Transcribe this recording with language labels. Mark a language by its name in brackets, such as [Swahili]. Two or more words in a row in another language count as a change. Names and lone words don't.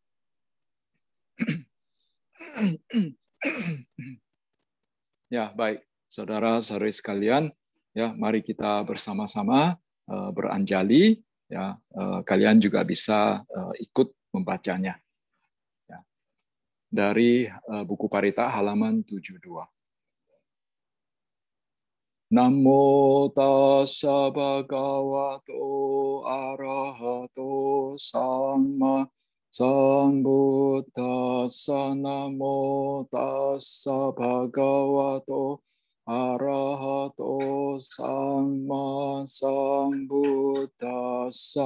[Indonesian] Ya, baik. Saudara-saudari sekalian, ya, mari kita bersama-sama beranjali, ya. Kalian juga bisa ikut membacanya. Ya. Dari buku Parita halaman 72. [Pali] Namo tassa bhagavato arahato sama sambuddhassa. Namo tassa bhagavato arahato sama sambuddhassa.